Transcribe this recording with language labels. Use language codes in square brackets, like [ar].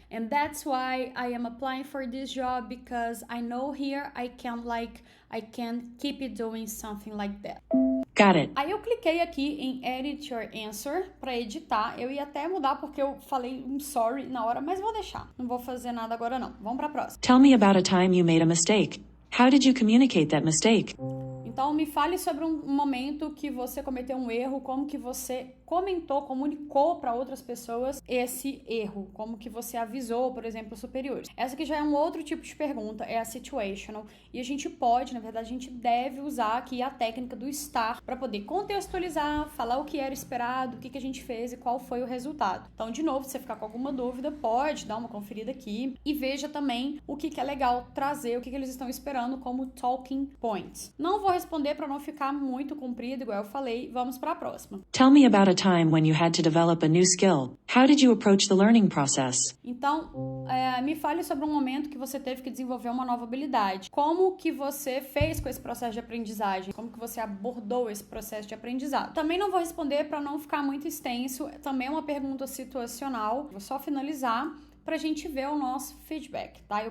[en] And that's why I am applying for this job because I know here I can keep it doing something like that. Got it. [pt] Aí eu cliquei aqui em Edit Your Answer para editar. Eu ia até mudar porque eu falei sorry na hora, mas vou deixar. Não vou fazer nada agora não. Vamos para a próxima. [en] Tell me about a time you made a mistake. How did you communicate that mistake? [pt] Então, me fale sobre um momento que você cometeu um erro, como que você comunicou para outras pessoas esse erro, como que você avisou, por exemplo, os superiores. Essa aqui já é um outro tipo de pergunta, é a situational, e a gente pode, na verdade, a gente deve usar aqui a técnica do estar para poder contextualizar, falar o que era esperado, o que a gente fez e qual foi o resultado. Então, de novo, se você ficar com alguma dúvida, pode dar uma conferida aqui e veja também o que é legal trazer, o que eles estão esperando como talking points. Não vou responder para não ficar muito comprido, igual eu falei. Vamos para a próxima. [en] Tell me about a time when you had to develop a new skill. How did you approach the learning process? [pt] Então, me fale sobre um momento que você teve que desenvolver uma nova habilidade. Como que você fez com esse processo de aprendizagem? Como que você abordou esse processo de aprendizado? Também não vou responder para não ficar muito extenso. Também é uma pergunta situacional. Vou só finalizar para a gente ver o nosso feedback, tá?